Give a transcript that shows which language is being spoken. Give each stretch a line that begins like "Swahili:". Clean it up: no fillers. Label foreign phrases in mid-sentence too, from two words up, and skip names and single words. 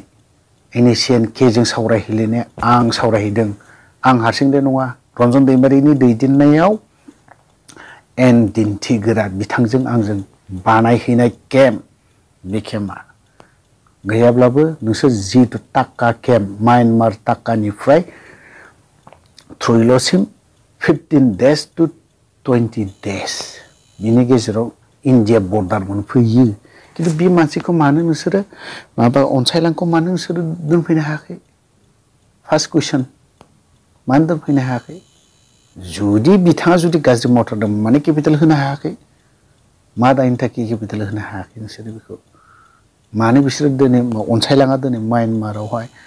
Bodo: NACN-K जों सावरायहैलायनाय आं सावरायहैदों आं हारसिंदे नङा रन्जन दैमारिनि दैदेननायाव एन दिन्थिग्रा बिथांजों आंजों बानायहैनाय केम्प बे केम्पआ गैयाब्लाबो नोंसोर जितु टाक्का केम्प म्यानमार टाक्कानिफ्राय थ्रुइलसिम
English: 15 days to 20 days
Bodo: बिनि गेजेराव इन्डिया बर्डार मोनफैयो किन्तु बे मानसिखौ मानो नोंसोरो माबा अनसायलांखौ मानो नोंसोरो दोनफैनो हायाखै
English: first question
Bodo: मानो दोनफैनो हायाखै जुदि बिथाङा जुदि गाज्रि मावथारदों माने केपिटेल होनो हायाखै मा दायनि थाखाय केपिटेल होनो हायाखै नोंसोरो बेखौ मानो बिसोरो दिनै अनसायलाङा दिनै म्यानमारावहाय